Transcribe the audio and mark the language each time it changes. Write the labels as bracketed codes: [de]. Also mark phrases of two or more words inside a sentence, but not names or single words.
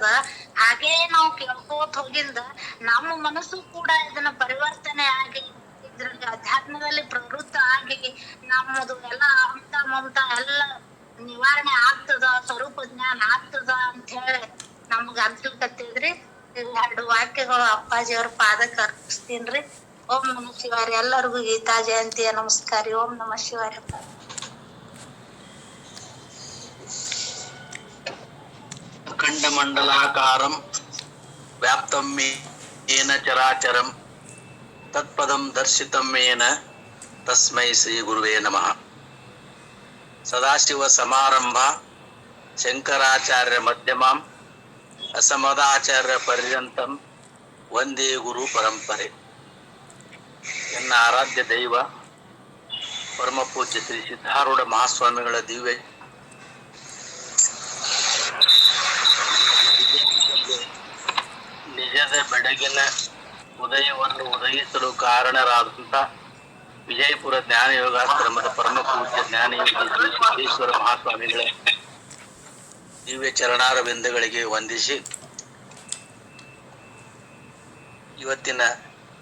[kn] ಹಾಗೇ ನಾವು ಕೇಳ್ಕೋತ ಹೋಗಿಂದ ನಮ್ಮ ಮನಸ್ಸು ಕೂಡ ಇದನ್ನ ಪರಿವರ್ತನೆ ಆಗಿ ಇದ್ರಲ್ಲಿ ಅಧ್ಯಾತ್ಮದಲ್ಲಿ ಪ್ರವೃತ್ತ ಆಗಿ ನಮ್ಮದು ಎಲ್ಲ ಹಂತ ಮಮತ ಎಲ್ಲ ನಿವಾರಣೆ ಆಗ್ತದ, ಸ್ವರೂಪ ಜ್ಞಾನ ಆಗ್ತದ ಅಂತ ಹೇಳಿ ನಮ್ಗ ಅನ್ಸಲ್ಕತ್ತಿದ್ರಿ. 2 ವಾಕ್ಯಗಳು ಅಪ್ಪಾಜಿಯವ್ರ ಪಾದಕ್ಕೆ ಅರ್ಪಿಸ್ತೀನ್ರಿ. [sa] ಓಂ ನಮಃ ಶಿವಾಯ. [kn] ಎಲ್ಲರಿಗೂ ಗೀತಾ ಜಯಂತಿಯ ನಮಸ್ಕಾರ. [sa] ಓಂ ನಮಃ ಶಿವಾಯ. ಖಂಡಮಂಡಲಾಕಾರಂ ವ್ಯಾಪ್ತಂ ಯೇನ ಚರಾಚರಂ ತತ್ಪದಂ ದರ್ಶಿತಂ ಯೇನ ತಸ್ಮೈ ಶ್ರೀ ಗುರುವೇ ನಮಃ. ಸದಾಶಿವ ಸಮಾರಂಭ ಶಂಕರಾಚಾರ್ಯ ಮಧ್ಯಮಾಂ ಅಸಮದಾಚಾರ್ಯ ಪರ್ಯಂತಂ ವಂದೇ ಗುರು ಪರಂಪರೆ. [kn] ಎನ್ನ ಆರಾಧ್ಯ ದೈವ ಪರಮ ಪೂಜ್ಯ ಶ್ರೀ ಸಿದ್ಧಾರೂಢ ಮಹಾಸ್ವಾಮಿಗಳ ದಿವ್ಯ ನಿಜದ ಬೆಳಗಿನ ಉದಯವನ್ನು ಉದಯಿಸಲು ಕಾರಣರಾದಂತ ವಿಜಯಪುರ ಜ್ಞಾನ ಯೋಗಾಶ್ರಮದ ಪರಮ ಪೂಜ್ಯ ಜ್ಞಾನಯೋಗಿ ಶ್ರೀ ಸಿದ್ದೇಶ್ವರ ಮಹಾಸ್ವಾಮಿಗಳ ದಿವ್ಯ ಚರಣಾರವಿಂದಗಳಿಗೆ ವಂದಿಸಿ ಇವತ್ತಿನ